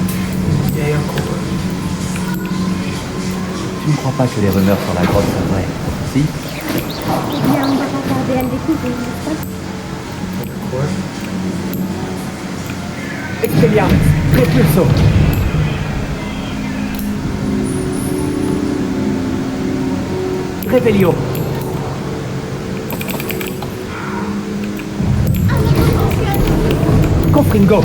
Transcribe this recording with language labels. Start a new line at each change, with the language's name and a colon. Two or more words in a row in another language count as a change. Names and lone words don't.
French: Therefore. Tu ne crois pas que les rumeurs sur la grotte sont vraies? Si? Eh bien, on va pas tarder à le découvrir, n'est-ce pas? Quoi? Expelliarmus, Repulso. Revelio. Confringo.